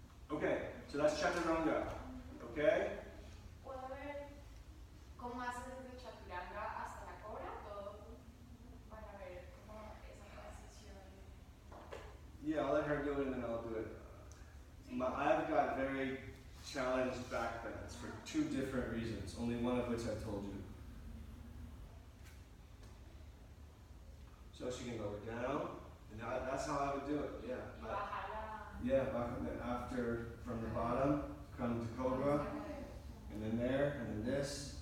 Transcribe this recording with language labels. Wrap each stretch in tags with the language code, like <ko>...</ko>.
<en>Okay, so that's chaturanga. Okay?</en> <es>¿Puedo ver cómo haces desde chaturanga hasta la cobra? Todo para ver cómo esa transición.</es> <en>Yeah, I'll let her do it and then I'll do it. I've got very challenged back bends for 2 different reasons, only one of which I told you. So she can go down, and that's how I would do it, yeah. Yeah, and then after, from the bottom, come to cobra, and then there, and then this.</en>